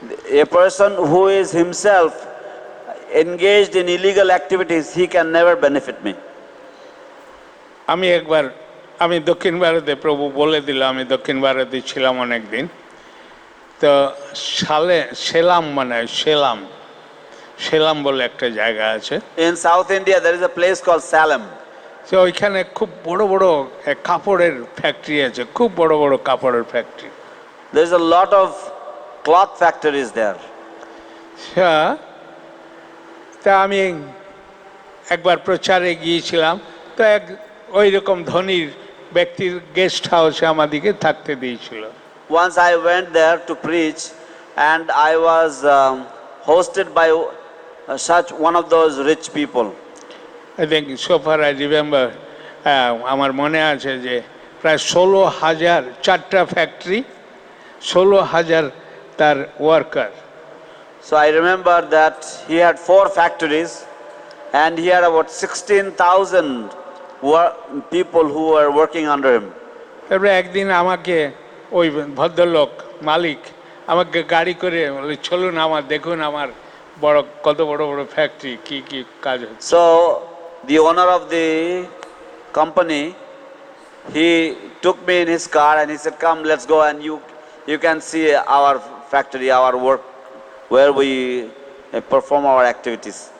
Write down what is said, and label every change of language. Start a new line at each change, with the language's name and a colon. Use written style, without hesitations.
English: A person who is himself engaged in illegal activities, he can never benefit me.
Bangla: আমি একবার আমি দক্ষিণ ভারতে প্রভু বলে দিল আমি দক্ষিণ ভারতে ছিলাম অনেক দিন তো সেলাম মানে সেলাম বলে একটা জায়গা আছে
English: In South India, there is a place called Salem.
Bangla: তো ওইখানে খুব বড় বড় কাপড়ের ফ্যাক্টরি আছে খুব বড় বড় কাপড়ের factory
English: There is a lot of cloth factories there.
Bangla: তা আমি একবার প্রচারে গিয়েছিলাম তো ওই রকম ধনীর ব্যক্তির গেস্ট হাউসে আমাদেরকে থাকতে দিয়েছিল
English: Once I went there to preach, and I was hosted by such one of those rich people. I think so far I remember
Bangla: আমার মনে আছে যে প্রায় 16,000 চারটা ফ্যাক্টরি 16,000 তার worker
English: So I remember that he had 4 factories and he had about 16,000 people who were working under him.
Bangla: তারপরে একদিন আমাকে ওই ভদ্রলোক মালিক আমাকে গাড়ি করে বলে চলুন আমার দেখুন আমার বড় কত বড় বড় ফ্যাক্টরি কি কি কাজ হচ্ছে
English: So the owner of the company, he took me in his car and he said, come, let's go and you can see our factory, our work, where we perform our activities.